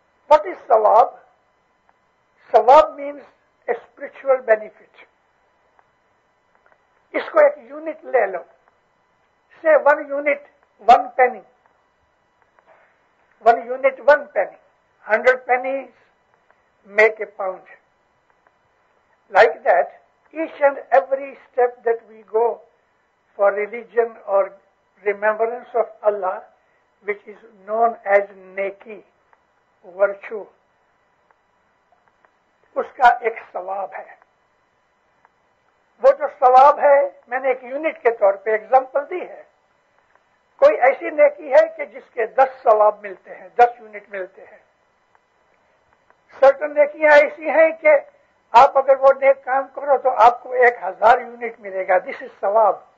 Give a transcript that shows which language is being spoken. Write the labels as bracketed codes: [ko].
[en] What is ثواب؟ ثواب means a spiritual benefit. [ur] اس کو ایک یونٹ لے لو, سے 1 unit 1 penny, [en] 1 unit 1 penny, 100 pennies make a pound. Like that, each and every step that we go for religion or remembrance of Allah, which is known as neki, virtue, [ur] اس کا ایک ثواب ہے. وہ جو ثواب ہے میں نے ایک یونٹ کے طور پہ ایگزامپل دی ہے. کوئی ایسی نیکی ہے کہ جس کے 10 ثواب ملتے ہیں, 10 یونٹ ملتے ہیں. سرٹن نیکیاں ایسی ہیں کہ آپ اگر وہ نیک کام کرو تو آپ کو 1000 یونٹ ملے گا. دس از ثواب.